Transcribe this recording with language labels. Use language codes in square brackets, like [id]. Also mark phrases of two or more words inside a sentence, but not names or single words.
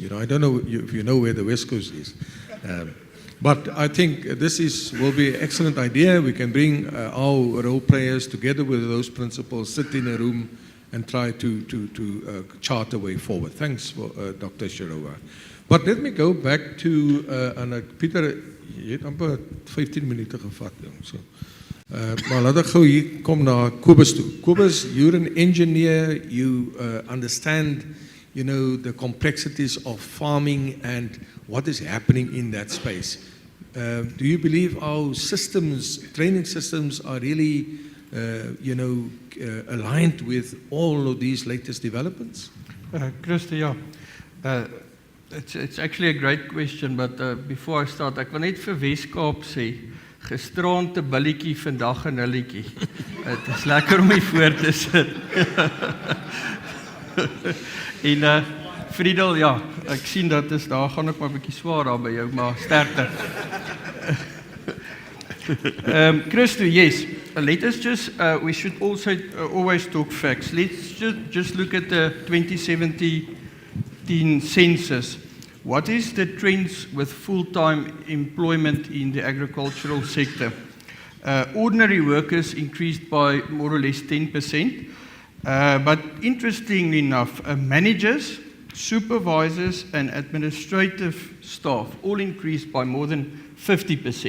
[en] I don't know if you know where the West Coast is. But I think this will be an excellent idea. We can bring our role players together with those principals, sit in a room and try to chart a way forward. Thanks, for Dr. Shirova. But let me go back to Pieter. [af] Jy het amper 15 minute gevat. [en] So. [af] Maar laat ek gou hier kom na Kobus toe. Kobus, [en] you're an engineer, you understand, the complexities of farming and what is happening in that space. Do you believe our training systems are really, aligned with all of these latest developments? [af] Christo, ja. [en] It's actually a great question, but before I start, [af] ek wil net vir Weskaap sê, gisterande billetjie, vandag 'n hulletjie. Het is lekker om hier voor te sit. En Friedel, ja, ek sien dat is, daar gaan ek maar 'n bietjie swaar daar by jou, maar sterkte. Christo, [en] yes, let us just, we should also always talk facts. Let's just look at the 2017 census. What is the trends with full-time employment in the agricultural sector? Ordinary workers increased by more or less 10%, but interestingly enough, managers, supervisors and administrative staff all increased by more than 50%.